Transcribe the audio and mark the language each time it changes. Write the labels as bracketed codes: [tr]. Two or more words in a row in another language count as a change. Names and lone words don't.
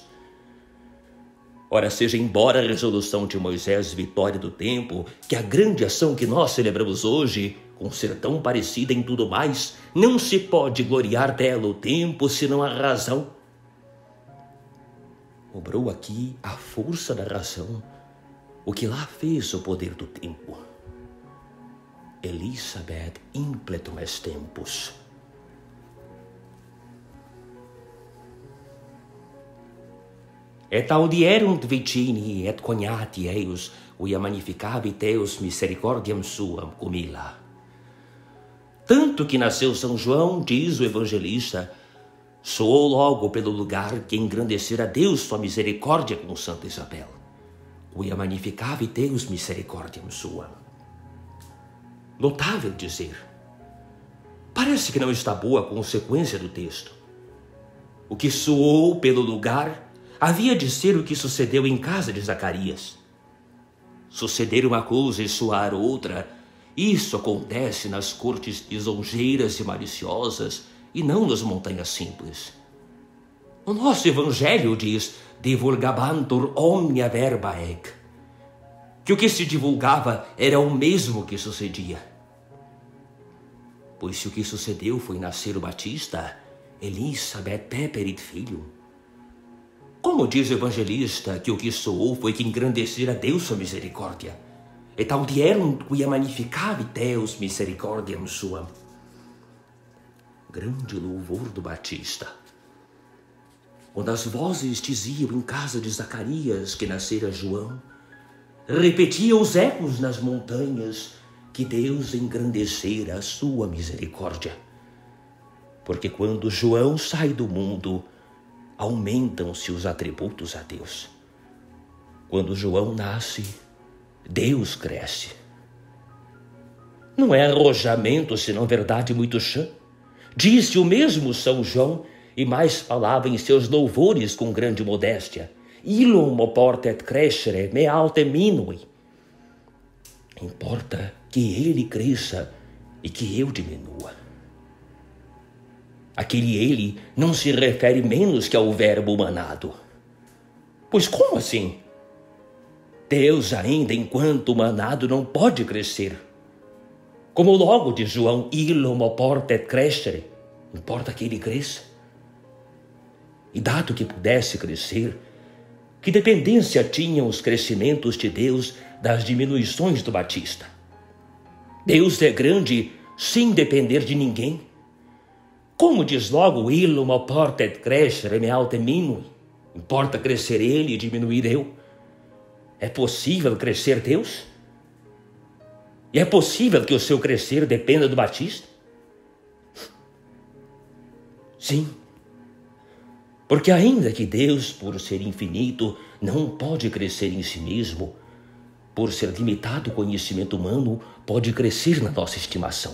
[pt] Ora, seja embora a resolução de Moisés vitória do tempo, que a grande ação que nós celebramos hoje, com ser tão parecida em tudo mais, não se pode gloriar dela o tempo, senão a razão. Obrou aqui a força da razão, o que lá fez o poder do tempo. [la] Elisabeth impletum est tempus. Et audierunt vicini et cognati eius, uia magnificavit Deus misericordiam suam cum illa. [pt] Tanto que nasceu São João, diz o evangelista, soou logo pelo lugar que engrandecera Deus sua misericórdia com Santa Isabel. [la] Uia magnificavit Deus misericordiam suam. [pt] Notável dizer. Parece que não está boa a consequência do texto. O que soou pelo lugar, havia de ser o que sucedeu em casa de Zacarias. Suceder uma coisa e soar outra, isso acontece nas cortes lisonjeiras e maliciosas e não nas montanhas simples. O nosso evangelho diz: [la] divulgabantur omnia verba ec, [pt] que o que se divulgava era o mesmo que sucedia. Pois se o que sucedeu foi nascer o Batista, Elizabeth peperit filho. Como diz o evangelista que o que soou foi que engrandecer a Deus sua misericórdia, [la] et audierunt quia magnificavit Deus misericordiam suam. [pt] Grande louvor do Batista. Quando as vozes diziam em casa de Zacarias que nascera João, repetiam os ecos nas montanhas que Deus engrandecera a sua misericórdia. Porque quando João sai do mundo, aumentam-se os atributos a Deus. Quando João nasce, Deus cresce. Não é arrojamento, senão verdade muito chã. Disse o mesmo São João, e mais falava em seus louvores com grande modéstia: [la] Illum oportet crescere me alte minui. [pt] Importa que ele cresça e que eu diminua. Aquele ele não se refere menos que ao verbo humanado. Pois como assim? Deus ainda enquanto humanado não pode crescer. Como logo diz João, [la] illum oportet crescere, [pt] importa que ele cresça. E dado que pudesse crescer, que dependência tinham os crescimentos de Deus das diminuições do Batista? Deus é grande sem depender de ninguém. Como diz logo, [la] illum oportet crescere me alte minui, [pt] importa crescer ele e diminuir eu? É possível crescer Deus? E é possível que o seu crescer dependa do Batista? Sim. Porque ainda que Deus, por ser infinito, não pode crescer em si mesmo, por ser limitado o conhecimento humano, pode crescer na nossa estimação.